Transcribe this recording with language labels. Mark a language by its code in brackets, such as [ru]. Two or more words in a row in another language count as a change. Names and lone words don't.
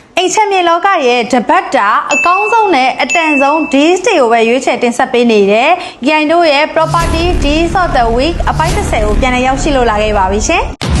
[my] အိမ်ချက်မြေလောကရဲ့တပတ်တာအကောင်းဆုံးနဲ့အတန်ဆုံး deals တွေကိုပဲရွေးချယ်တင်ဆက်ပေးနေတယ်။ Gain တို့ရဲ့ [en] property deals of the week [my] အပိုင်း30ကိုပြန်လည်ရောက်ရှိလို့လာခဲ့ပါပြီရှင်။